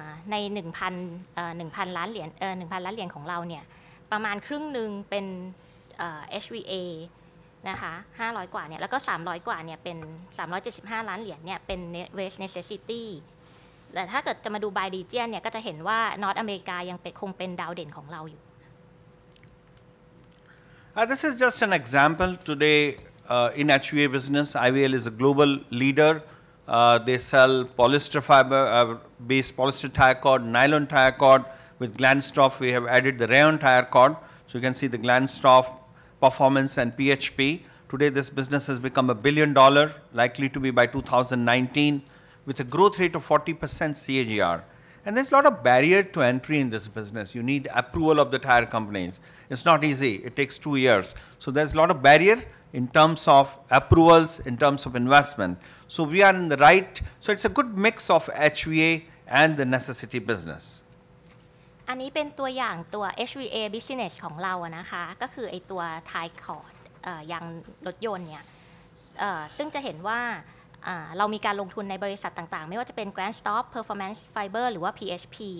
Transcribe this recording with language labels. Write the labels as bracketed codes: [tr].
[th] ใน 1,000 ล้านเหรียญ1,000 ล้านเหรียญของเราเนี่ยประมาณครึ่งหนึ่งเป็นHVA นะคะ500 กว่าเนี่ยแล้วก็300 กว่าเนี่ยเป็น375 ล้านเหรียญเนี่ยเป็น [en] West Necessity [th] แต่ถ้าเกิดจะมาดู [en] by region [th] เนี่ยก็จะเห็นว่า North America ยังคงเป็นดาวเด่นของเราอยู่ [en] This is just an example. Today in HVA business, IVL is a global leader. They sell polyester fiber based polyester tire cord, nylon tire cord. With Glanstoff, we have added the rayon tire cord. So you can see the Glanstoff performance and PHP. Today this business has become $1 billion, likely to be by 2019, with a growth rate of 40% CAGR. And there's a lot of barrier to entry in this business. You need approval of the tire companies. It's not easy. It takes 2 years. So there's a lot of barrier in terms of approvals, in terms of investment. So we are in the right, so it's a good mix of HVA and the necessity business. [th] อันนี้เป็นตัวอย่างตัว [en] HVA business [th] ของเราอะนะคะก็คือไอตัว [en] tire cord [th] ยางรถยนต์เนี่ยซึ่งจะเห็นว่าเรามีการลงทุนในบริษัทต่างๆไม่ว่าจะเป็น Glanstoff Performance Fiber หรือว่า PHP